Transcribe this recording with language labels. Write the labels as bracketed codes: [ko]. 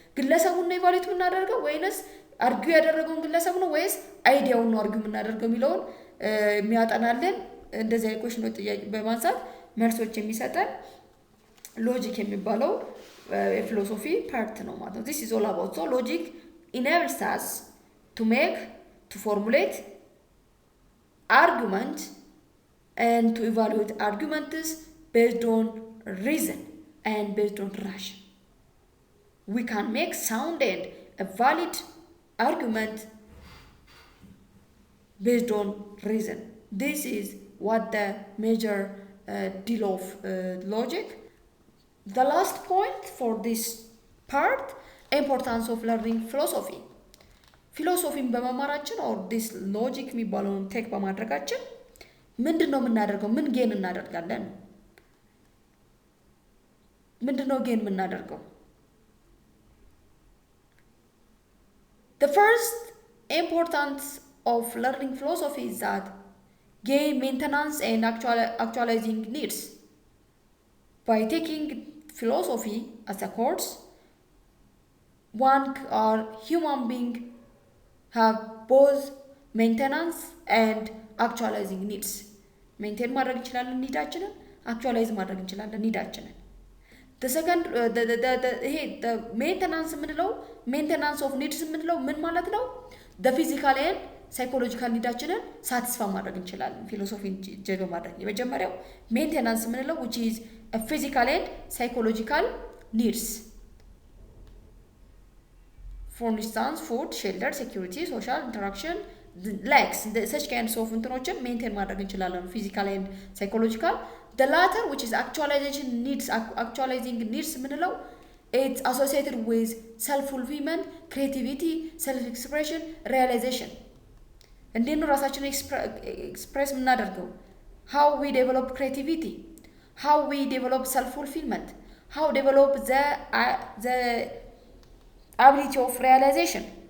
[am] ግለሰቡን ነው ኢቫሉዌት የምናደርገው ወይንስ አርጊው ያደረገውን ግለሰብ ነው ወይስ አይዲያውን ነው አርጊው የምናደርገው የሚለውን የሚያጠናልን እንደዚህ አይነት ኩዌሽኖች ጥያቄ በማንሳት መልሶች የሚሰጠን ሎጂክ የሚባለው የፊሎሶፊ ፓርት ነው ማለት ነው። [en] this is all about so logic enables us to formulate argument and to evaluate arguments based on reason and based on ration. We can make sound and a valid argument based on reason. This is what the major deal of logic. The last point for this part, importance of learning philosophy. [am] ፊሎሶፊን በመማራችን [en] or this logic [am] የሚባለውን ቴክ በማድረጋችን ምንድነው የምናደርገው? ምን ጌን እናደርጋለን? ምንድነው ጌን የምናደርገው? [en] The first importance of learning philosophy is that gain maintenance and actualizing needs. By taking philosophy as a course, one or human being have both maintenance and actualizing needs. [am] Maintain ማድረግ እንችላለን ኒዳችንን፣ actualize ማድረግ እንችላለን ኒዳችንን። [en] the second the maintenance [am] የምንለው [en] maintenance of needs [am] የምንለው ምን ማለት ነው? [en] the physical and psychological ኒዳችንን satisfy [am] ማድረግ እንችላለን ፊሎሶፊን ጀዶ ማድረግ። የመጀመሪያው [en] maintenance የምንለው which is a physical and psychological needs. For instance, food, shelter, security, social interaction, likes, such kinds of እንትኖችን maintain [am] ማድረግ እንችላለን [en] physical and psychological. The latter, which is actualizing needs የምንለው it's associated with self-fulfillment, creativity, self-expression, realization. [am] እንዴት ነው ራሳችንን ኤክስፕሬስ የምናደርገው? [en] how we develop creativity, how we develop self-fulfillment, how develop the ability of realization.